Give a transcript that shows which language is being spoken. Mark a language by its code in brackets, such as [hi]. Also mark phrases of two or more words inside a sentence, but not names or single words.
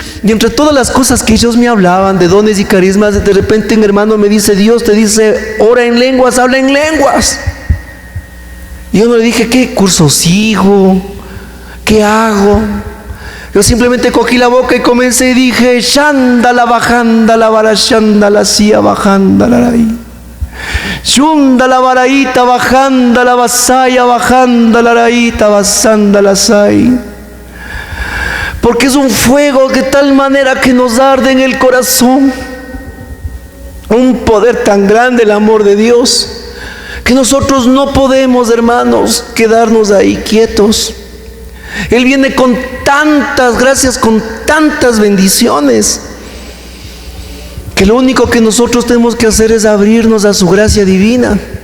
[es] Y entre todas las cosas que ellos me hablaban de dones y carismas, de repente un hermano me dice: Dios te dice, ora en lenguas, habla en lenguas. Y yo no le dije: ¿qué curso sigo? ¿Qué hago? Yo simplemente cogí la boca y comencé y dije: Shandala bajandala vara shandala sia bajandala ahí. Shundala varaita bajandala vasaya bajandala raita basandala sai. Porque es un fuego de tal manera que nos arde en el corazón. Un poder tan grande el amor de Dios, que nosotros no podemos, hermanos, quedarnos ahí quietos. Él viene con tantas gracias, con tantas bendiciones, que lo único que nosotros tenemos que hacer es abrirnos a su gracia divina.